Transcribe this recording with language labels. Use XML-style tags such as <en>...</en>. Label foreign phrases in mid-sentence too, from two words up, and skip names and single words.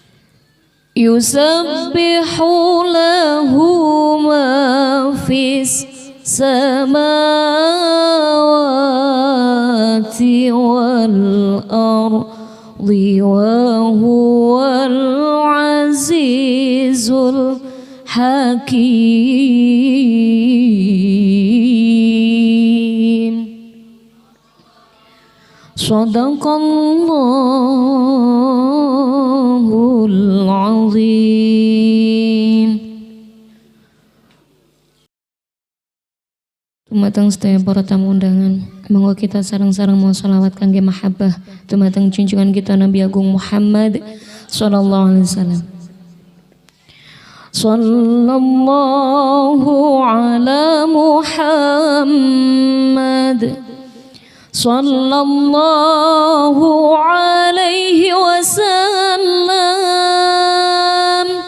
<ar>يسبح له ما في السماوات والأرض وهو العزيز الحكيم. صدق الله العظيم.</ar> <jv>Tumateng sedaya para tamu undangan, monggo kita sareng-sareng mau sholawat kangge mahabbah tumateng junjungan kita Nabi Agung Muhammad</jv> <ar>صلى الله عليه وسلم. صلى الله على محمد صلى الله عليه وسلم.</ar>